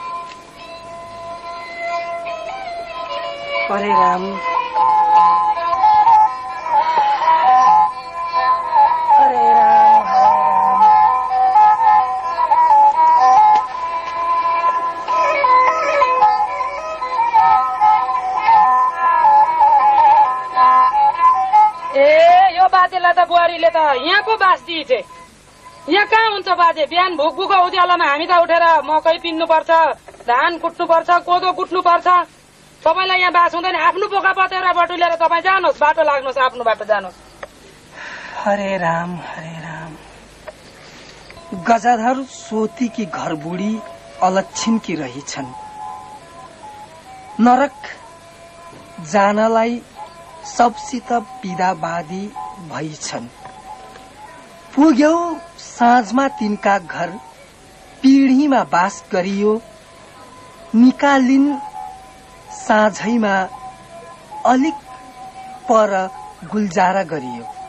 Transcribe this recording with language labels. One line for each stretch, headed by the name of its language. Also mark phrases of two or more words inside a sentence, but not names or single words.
Nepali: हरे राम, हरे राम, ए यो बाजेलाई त बुहारीले त यहाँ पो बास दिएछ। यहाँ कहाँ हुन्छ बाजे? बिहान भुकभुको उज्यालोमा हामी त उठेर मकै पिन्नु पर्छ, धान कुट्नु पर्छ, कोदो कुट्नु पर्छ। तपाईँलाई यहाँ बास हुँदैन। आफ्नो बोका पतेरा बटुलेर तपाईँ जानुहोस्, बाटो लाग्नुहोस्, आफ्नो बाटो जानुहोस्। हरे राम, हरे राम। गजाधर सोती की घर बुढी अलक्षिन की रहिछन्, नरक जानलाई सबसित विदावादी भइछन्। पुग्यौ साँझमा तिनका घर, पिँढीमा बास गरियो, निकालिन् साँझैमा अलिक पर गुल्जारा गरियो।